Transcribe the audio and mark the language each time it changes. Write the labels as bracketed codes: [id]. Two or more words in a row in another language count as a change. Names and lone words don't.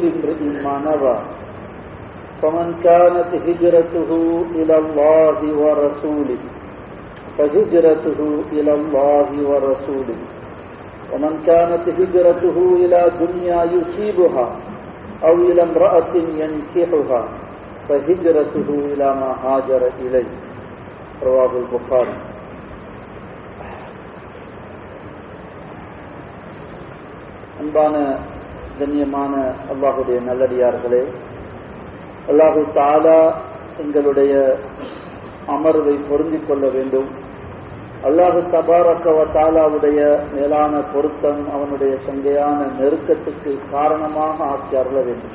[ar] امرئ ما نوى فمن كانت هجرته إلى الله ورسوله فهجرته إلى الله ورسوله ومن كانت هجرته إلى دنيا يصيبها أو إلى امرأة ينكحها فهجرته إلى ما هاجر إليه رواه البخاري. [ta] அன்பான கண்ணியமான அல்லாஹுடைய நல்லடியார்களே, அல்லாஹு தஆலா எங்களுடைய அமர்வை பொருந்திக் கொள்ள வேண்டும். [ar] الله تبارك و [ta] தஆலாவுடைய மேலான பொருத்தம் அவனுடைய சங்கையான நெருக்கத்துக்கு காரணமாக ஆக்கி அருள வேண்டும்.